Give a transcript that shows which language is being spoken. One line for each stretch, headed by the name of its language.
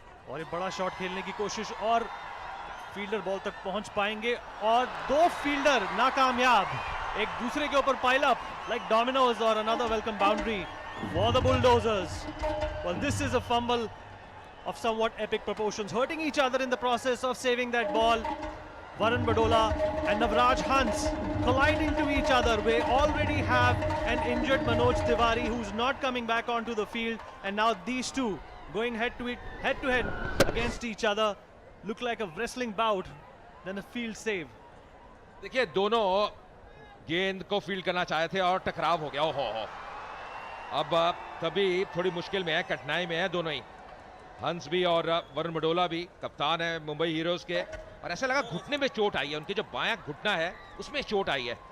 Hindi: और एक बड़ा शॉट खेलने की कोशिश, और फील्डर बॉल तक पहुंच पाएंगे, और 2 फील्डर नाकामयाब, एक दूसरे के ऊपर
English: pile up like dominoes,
Hindi: और
English: Another welcome boundary for the Bulldozers. Well, this is a fumble of somewhat epic proportions, hurting each other in the process of saving that ball. Varun Badola and Navraj Hans colliding to each other. We already have an injured Manoj Tiwari who's not coming back onto the field, and now these two going head to head against each other. Look like a wrestling bout, then a field save.
Hindi: देखिए दोनों गेंद को field करना चाहे थे और टकराव हो गया। ओहो हो, अब तभी थोड़ी मुश्किल में है, कठिनाई में है दोनों ही, हंस भी और वरुण बडोला भी, कप्तान है मुंबई हीरोज के। और ऐसा लगा घुटने में चोट आई है, उनके जो बायां घुटना है उसमें चोट आई है।